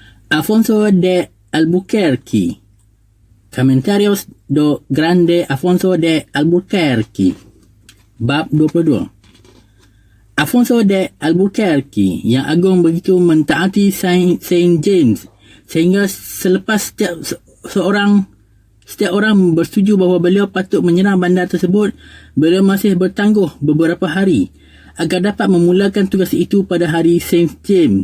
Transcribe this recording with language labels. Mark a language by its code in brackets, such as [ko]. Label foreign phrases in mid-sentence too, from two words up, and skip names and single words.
[ms] Afonso de Albuquerque. Comentarios do Grande Afonso de Albuquerque. Bab 22. Afonso de Albuquerque yang agung begitu mentaati Saint James sehingga selepas setiap orang bersetuju bahawa beliau patut menyerang bandar tersebut, beliau masih bertangguh beberapa hari agar dapat memulakan tugas itu pada hari Saint James.